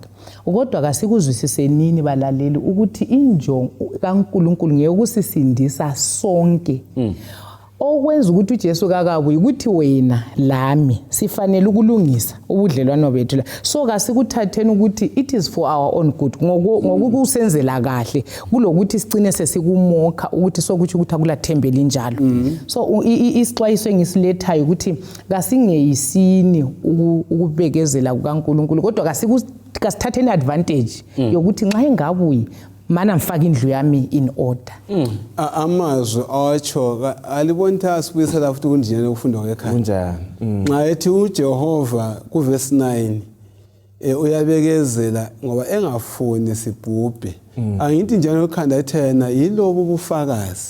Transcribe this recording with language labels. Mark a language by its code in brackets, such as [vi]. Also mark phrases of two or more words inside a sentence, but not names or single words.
[nd] Kodwa kasikuzwisise nini balaleli ukuthi injongo kaNkulunkulu ngeyokusisindisa sonke. Okwenza ukuthi uJesu kakabuyi ukuthi wena lami sifanele ukulungisa ubudlelwano bethu la. So kasikuthatheni ukuthi [en] it is for our own good. [nd] Ngokusenzela kahle kulokuthi sigcine sesikumokha ukuthi sokuthi ukuthi akulathembeli njalo. So isixwayiso engisilethayo ukuthi kasingeyisini ukubekezela kukaNkulunkulu kodwa kasithatheni advantage yokuthi nxa engabuyi mana mfaka indlu yami [en] in order. [nd] Amazwi awatsho aliboni asibuyisela futhi kunjena ukufunda kwekhaya. Nxa ethi uJehova kuverse 9 uyabekezela ngoba engafuni sibhubhe. Angithi njalo ukhanda ethena yilobo ubufakazi.